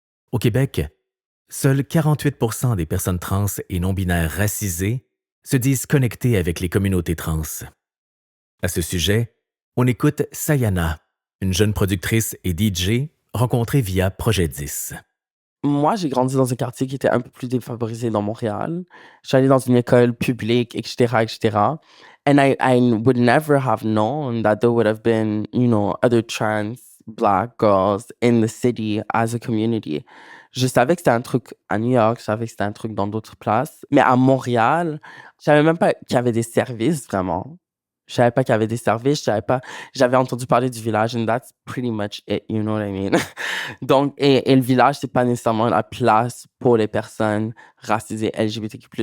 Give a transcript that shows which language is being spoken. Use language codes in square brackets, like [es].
[fr] Au Québec, seuls 48% des personnes trans et non-binaires racisées se disent connectées avec les communautés trans. À ce sujet, on écoute Sayana, une jeune productrice et DJ rencontrée via Projet 10. Moi, j'ai grandi dans un quartier qui était un peu plus défavorisé dans Montréal. Je suis allée dans une école publique, etc., etc. [en] And I would never have known that there would have been, other trans Black girls in the city as a community. [fr] Je savais que c'était un truc à New York, je savais que c'était un truc dans d'autres places. Mais à Montréal, je savais même pas qu'il y avait des services, vraiment. Je savais pas qu'il y avait des services, je savais pas. J'avais entendu parler du village, [en] and that's pretty much it, you know what I mean? [fr] Donc, et le village, c'est pas nécessairement la place pour les personnes racisées LGBTQ+.